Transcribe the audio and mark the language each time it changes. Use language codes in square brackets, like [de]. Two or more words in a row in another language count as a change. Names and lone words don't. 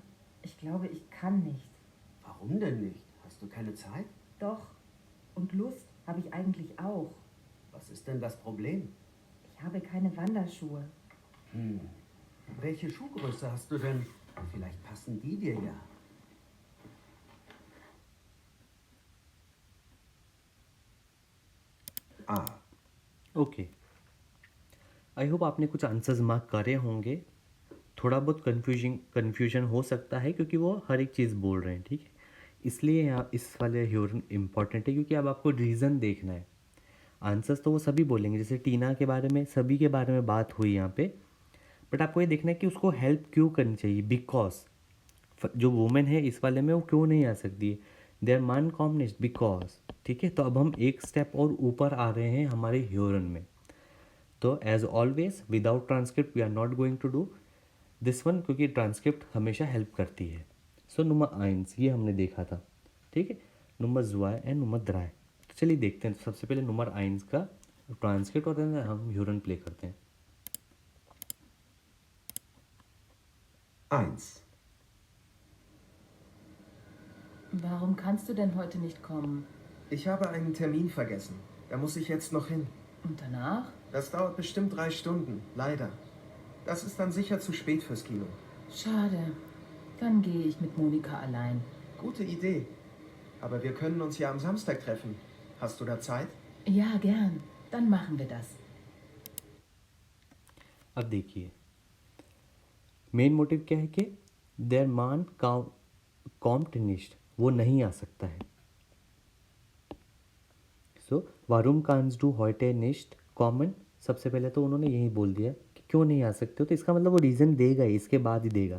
[de] Ich glaube, ich kann nicht. Warum denn nicht? Hast du keine Zeit? Doch. Und Lust habe ich eigentlich auch. Was ist denn das Problem? Ich habe keine Wanderschuhe. Welche Schuhgröße hast du denn? Vielleicht passen die dir ja. A. [en] okay, I hope [hi] आपने कुछ [en] answers mark [hi] करे होंगे। थोड़ा बहुत कन्फ्यूजन हो सकता है क्योंकि वो हर एक चीज़ बोल रहे हैं, ठीक है। इसलिए यहाँ इस वाले ह्योरन इम्पॉर्टेंट है क्योंकि अब आपको रीज़न देखना है। आंसर्स तो वो सभी बोलेंगे, जैसे टीना के बारे में, सभी के बारे में बात हुई यहाँ पे, बट आपको ये देखना है कि उसको हेल्प क्यों करनी चाहिए। बिकॉज जो वुमेन है इस वाले में वो क्यों नहीं आ सकती है, [de] Der Mann kommt nicht [hi] बिकॉज, ठीक है। तो अब हम एक स्टेप और ऊपर आ रहे हैं हमारे ह्योरन में। [en] तो as always without transcript we are not going to do this one, [hi] क्योंकि ट्रांसक्रिप्ट हमेशा हेल्प करती है। सो [de] Nummer eins [hi] ये हमने देखा था, ठीक है। [de] Nummer zwei [hi] एंड [de] Nummer drei. [hi] तो चलिए देखते हैं सबसे पहले [de] Nummer eins [hi] का ट्रांसक्रिप्ट और हम ह्योरन प्ले करते हैं। [de] 1. Warum kannst du denn heute nicht kommen? Ich habe einen Termin vergessen. Da muss ich jetzt noch hin. Und danach? Das dauert bestimmt 3 Stunden, leider. Das ist dann sicher zu spät fürs Kino. Schade. Dann gehe ich mit Monika allein. Gute Idee. Aber wir können uns ja am Samstag treffen. Hast du da Zeit? Ja, gern. Dann machen wir das. [hi] अब देखिए [en] main motive [hi] क्या है कि [de] Der Mann kommt nicht, [hi] वो नहीं आ सकता है। सो [de] warum kannst du heute nicht kommen, [hi] सबसे पहले तो उन्होंने यही बोल दिया कि क्यों नहीं आ सकते हो, तो इसका मतलब वो रीज़न देगा ही, इसके बाद ही देगा।